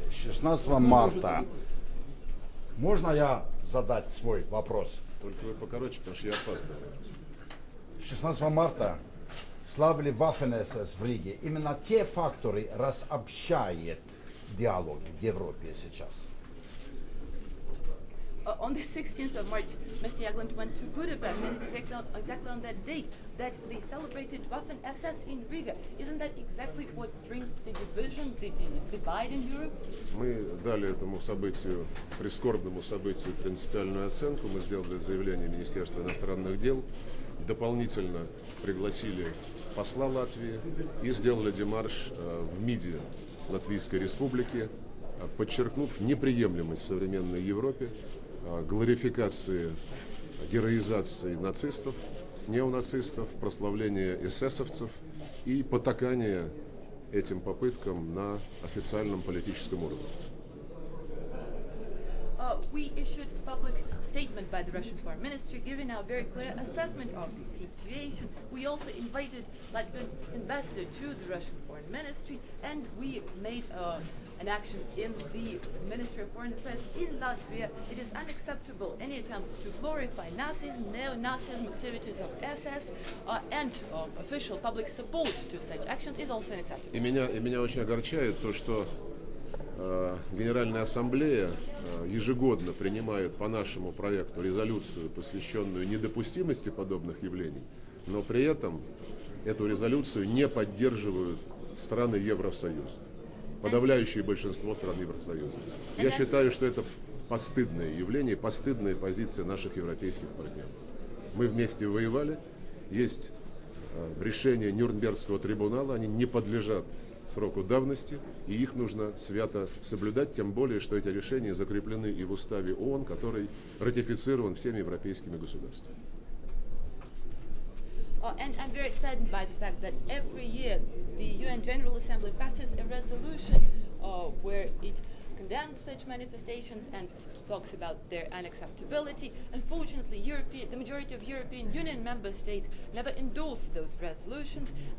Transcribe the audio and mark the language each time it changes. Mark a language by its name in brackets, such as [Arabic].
[Russian] 16 марта. Можно я задать свой вопрос? Только вы покороче, потому что я опаздываю. 16 марта славили Waffen-СС в Риге. Именно те факторы разобщают диалог в Европе сейчас. [English] On the 16th of March, Mr. Т.Ягланд went to Budapest, and it's exactly on that date that they celebrated Waffen-SS in Riga. Isn't that exactly what brings the division, the divide in Europe? [Russian] Мы дали этому событию, прискорбному событию, принципиальную оценку. Мы сделали заявление Министерства иностранных дел, дополнительно пригласили посла Латвии и сделали демарш в МИДе Латвийской Республики, подчеркнув неприемлемость в современной Европе глорификации, героизации нацистов, неонацистов, прославления эсэсовцев и потакания этим попыткам на официальном политическом уровне. [English] We issued a public statement by the Russian Foreign Ministry giving a very clear assessment of the situation. We also invited Latvian ambassador to the Russian Foreign Ministry, and we made an action in the Ministry of Foreign Affairs in Latvia. It is unacceptable any attempts to glorify Nazism, neo-Nazism, activities of SS, and official public support to such actions is also unacceptable. [Russian] И меня очень огорчает то, что Генеральная Ассамблея ежегодно принимает по нашему проекту резолюцию, посвященную недопустимости подобных явлений, но при этом эту резолюцию не поддерживают страны Евросоюза, подавляющее большинство стран Евросоюза. Я считаю, что это постыдное явление, постыдная позиция наших европейских партнеров. Мы вместе воевали, есть решения Нюрнбергского трибунала, они не подлежат сроку давности, и их нужно свято соблюдать, тем более, что эти решения закреплены и в уставе ООН, который ратифицирован всеми европейскими государствами. [English] And I'm very saddened by the fact that every year the UN General Assembly passes a resolution where it condemns such manifestations and talks about their unacceptability. Unfortunately, the majority of European Union member states never endorsed those resolutions.